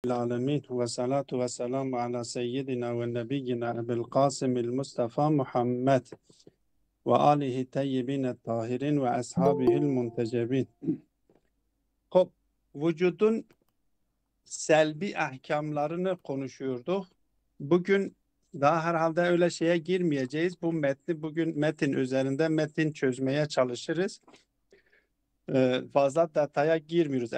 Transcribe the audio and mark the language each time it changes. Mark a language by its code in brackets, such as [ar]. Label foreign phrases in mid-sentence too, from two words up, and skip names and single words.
[ar] العالمين والصلاة والسلام على سيدنا ونبينا أبي القاسم المصطفى محمد وآله الطيبين الطاهرين وأصحابه المنتجبين. [tr] Hop, vücudun selbi ahkamlarını konuşuyorduk. Bugün daha herhalde öyle şeye girmeyeceğiz. Bu metni bugün metin üzerinde metin çözmeye çalışırız. Fazla detaya girmiyoruz.